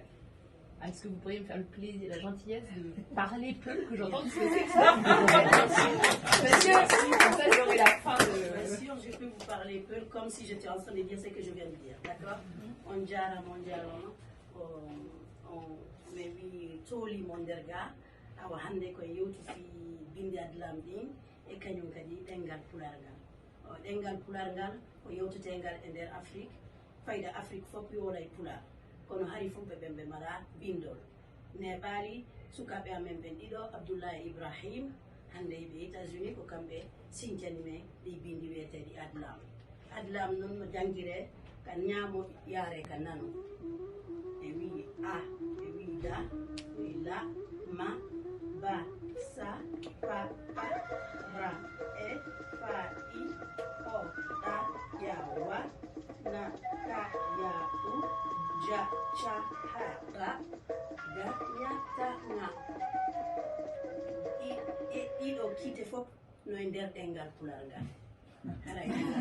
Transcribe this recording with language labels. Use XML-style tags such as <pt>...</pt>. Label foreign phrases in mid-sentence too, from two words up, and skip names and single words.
<fr>Est-ce que vous pourriez me faire le plaisir, la gentillesse de parler Peul, que j'entende ce que c'est que ça? Monsieur, comme ça j'aurai la fin de... Bien sûr, je peux vous parler Peul comme si j'étais en train de dire ce que je viens de dire, d'accord?</fr> <ff>On diara, mais wi tooli mo nder ga awa hannde koye yewti fi binde adlam ɗin e kañum kadi ɗengal pular ngal ɗengal pular ngal ko yewtetengal e nder Afrique fayda Afrique fof yolay pular kono hari fof ɓe mala bindol neɓaali sukaɓe amen ɓen ɗiɗo Abdoulaye Ibrahim hande ɓe États-Unis ko kamɓe siñcani men ɗi bindi wiyeteɗi adlam noon no jangguire kan ñaamo yaare ka nano e wi a e wi da wi la ma ba sa pa ra e fa i o ɗa ya wa na ka ya u ja cha ha ra ga nya ta nga ɗiɗo kiite fof no e nder ɗengal pular ngal haray</ff>